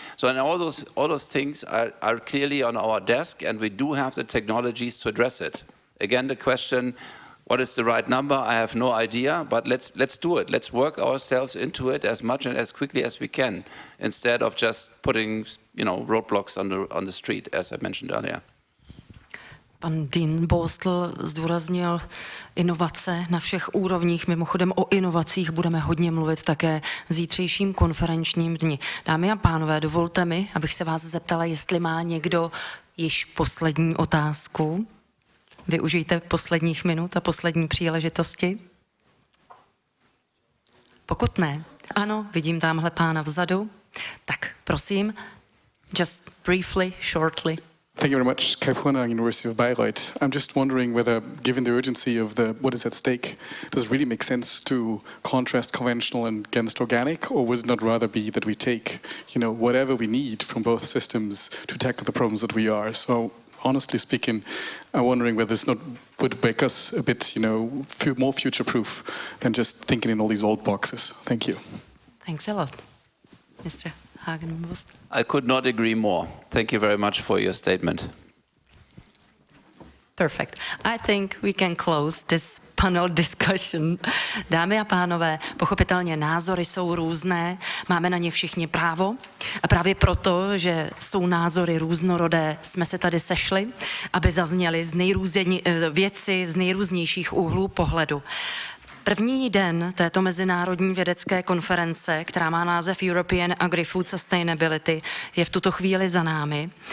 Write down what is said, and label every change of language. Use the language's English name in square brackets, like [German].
[English] So and all those things are clearly on our desk, and we do have the technologies to address it. Again, the question, what is the right number? I have no idea, but let's do it. Let's work ourselves into it as much and as quickly as we can, instead of just putting, roadblocks on the street, as I mentioned earlier. [Czech] Pan Duenbostel zdůraznil inovace na všech úrovních. Mimochodem o inovacích budeme hodně mluvit také v zítřejším konferenčním dni. Dámy a pánové, dovolte mi, abych se vás zeptala, jestli má někdo již poslední otázku. Využijte posledních minut a poslední příležitosti. Pokud ne, ano, vidím tamhle pána vzadu. Tak, prosím, [English] just briefly, shortly. Thank you very much. Kai Furner, University of Bayreuth. I'm just wondering whether, given the urgency of what is at stake, does it really make sense to contrast conventional against organic, or would it not rather be that we take, whatever we need from both systems to tackle the problems that we are? So, honestly speaking, I'm wondering whether this not would make us a bit, more future-proof than just thinking in all these old boxes. Thank you. Thanks a lot. Mr. Hagen Duenbostel. I could not agree more. Thank you very much for your statement. Perfect. I think we can close this panel discussion. [Czech] Dámy a pánové, pochopitelně názory jsou různé, máme na ně všichni právo a právě proto, že jsou názory různorodé, jsme se tady sešli, aby zazněly věci z nejrůznějších úhlů pohledu. První den této mezinárodní vědecké konference, která má název European Agri-Food Sustainability, je v tuto chvíli za námi.